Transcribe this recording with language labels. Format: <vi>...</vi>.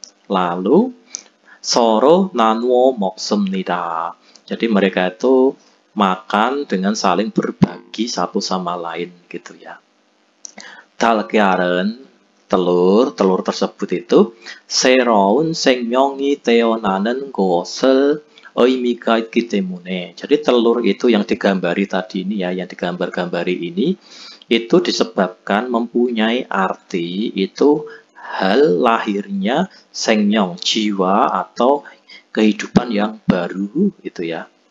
<ko>Lalu 서로 나누어 먹습니다.</ko> <id>Jadi mereka itu makan dengan saling berbagi satu sama lain gitu ya.</id> <ko>달걀은</ko> <id>telur tersebut itu</id> <ko>새로운 생명이 태어나는 것을 의미가 있기 때문에.</ko> <id>Jadi telur itu yang digambari tadi ini ya, yang digambar-gambari ini itu disebabkan mempunyai arti itu hal lahirnya 생명, jiwa atau kehidupan yang baru itu ya.</id>